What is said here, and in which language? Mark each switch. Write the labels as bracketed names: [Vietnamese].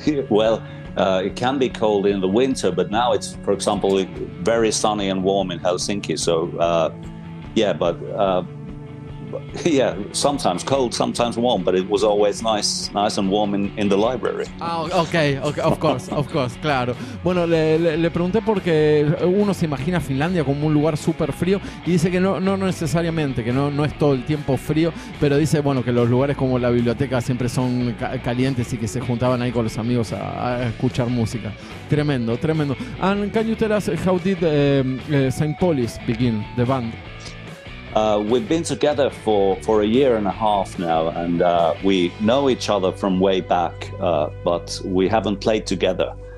[English] Well, it can be cold in the winter, but now it's, for example, very sunny and warm in Helsinki. So, but yeah, sometimes cold, sometimes warm, but it was always nice and warm in the library. Okay, of course, [Spanish] claro. Bueno, le pregunté porque uno se imagina Finlandia como un lugar súper frío y dice que no necesariamente, que no es todo el tiempo frío, pero dice, bueno, que los lugares como la biblioteca siempre son calientes y que se juntaban ahí con los amigos a escuchar música. Tremendo. [English] And can you tell us how did St. POLIS begin, the band? We've been together for a year and a half now, and we know each other from way back, but we haven't played together.